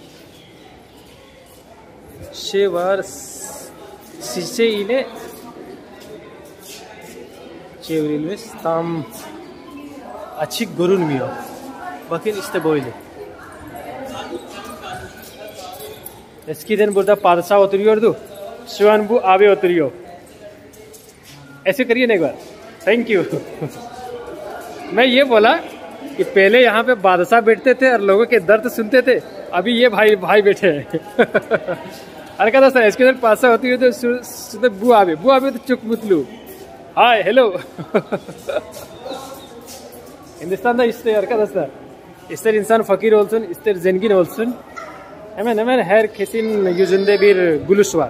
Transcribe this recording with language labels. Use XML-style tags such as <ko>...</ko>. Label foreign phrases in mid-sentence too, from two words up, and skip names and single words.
<tr>Var şişe ile çevrilmiş, tam açık görünmüyor. Bakın işte böyle. Eskiden burada padişah oturuyordu. Şu an bu abi oturuyor.</tr> <hi>ऐसे करिए ना एक बार.</hi> <en>thank you.</en> <hi>मैं ये बोला कि पहले यहाँ पे बादशाह बैठते थे और लोगों के दर्द सुनते थे. अभी ये भाई बैठे हैं.</hi> <tr>Arkadaşlar eskiden padişah oturuyordu. Şurada bu abi de çok mutlu.</tr> <en>Hi, hello.</en> <tr>Hindistan'da işte arkadaşlar. İster insan fakir olsun, ister zengin olsun. Hemen herkesin yüzünde bir gülüş var.</tr>